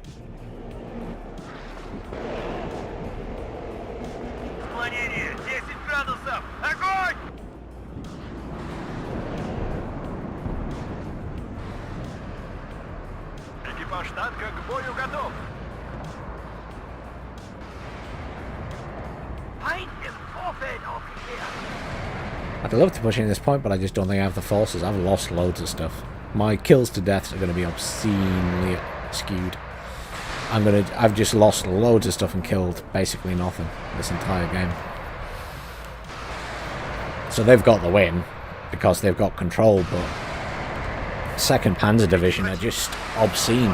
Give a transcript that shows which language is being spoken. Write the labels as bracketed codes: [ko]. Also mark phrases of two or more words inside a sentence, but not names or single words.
[ru] Склонение 10 градусов. Огонь! Экипаж танка к бою готов. [de] Feind im Vorfeld aufgeklärt. [en] I'd love to push in this point, but I just don't think I have the forces. I've lost loads of stuff. My kills to deaths are going to be obscenely skewed. I've just lost loads of stuff and killed basically nothing this entire game. So they've got the win because they've got control, but 2nd Panzer Division are just obscene.